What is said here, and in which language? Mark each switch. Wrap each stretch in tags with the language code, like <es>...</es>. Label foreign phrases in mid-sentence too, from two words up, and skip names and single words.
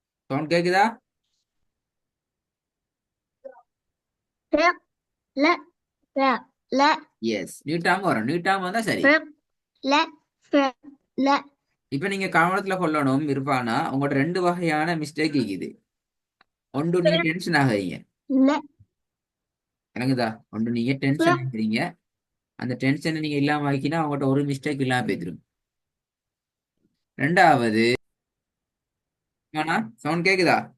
<ta>சவுண்ட் கேக்குதா?</ta> <ar>فعل لا فعل لا</ar> <ta>எஸ், நீட்டாம வரும். நீட்டாம வந்தா சரி.</ta> <ar>فعل لا فعل لا</ar> <ta>இப்ப நீங்க கவனத்துல கொள்ளணும் இருப்பானா, உங்களோட ரெண்டு வகையான மிஸ்டேக் இருக்குது. ஒன்று நீங்க டென்ஷன் ஆகுறீங்க. لا எனக்குதா? ஒன்று நீங்க டென்ஷன் فعل ஆகுறீங்க. அந்த டென்ஷனை நீங்க இல்லாம ஆக்கினா அவங்ககிட்ட ஒரு மிஸ்டேக் இல்லாம போயிடும். ரெண்டாவது, ஆனா சவுண்ட் கேக்குதா?</ta>